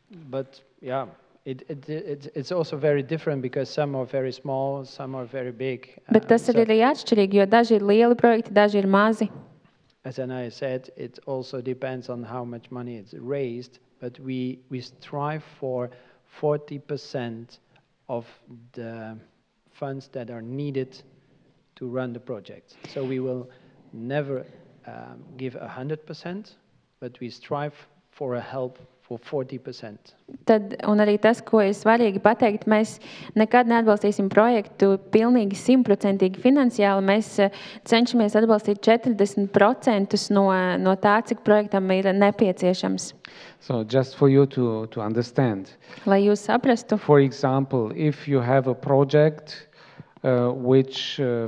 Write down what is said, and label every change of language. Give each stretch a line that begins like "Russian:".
English: But yeah, it's also very different because some are very small, some are very big.
Latvian: Bet tas ir arī atšķirīgi, jo daži ir lieli projekti, daži ir mazi.
English: As I said, it also depends on how much money it's raised, but we strive for 40% of the funds that are needed to run the project. So we will never give 100%, but we strive for a help for 40%.
Latvian: Tad, un arī tas, ko ir svarīgi pateikt, mēs nekad neatbalstīsim projektu pilnīgi 100% finansiāli. Mēs cenšamies atbalstīt 40% no tā, cik projektam ir nepieciešams.
English: So just for you to understand.
Latvian: Lai jūs saprastu.
English: For example, if you have a project which